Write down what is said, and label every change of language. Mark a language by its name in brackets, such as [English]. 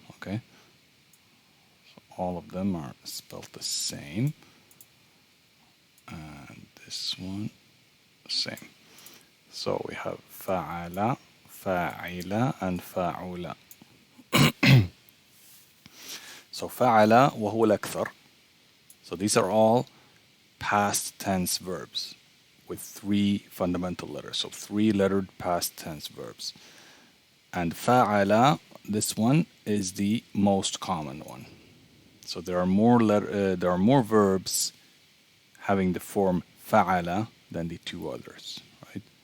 [English] Okay, so all of them are spelled the same, and this one same. So we have فعل, فاعل, and فاعل. [Arabic] So فعل وهو الأكثر. [English] So these are all past tense verbs with three fundamental letters. So three-lettered past tense verbs. And فعل, this one is the most common one. So there are more verbs having the form فعل than the two others, right?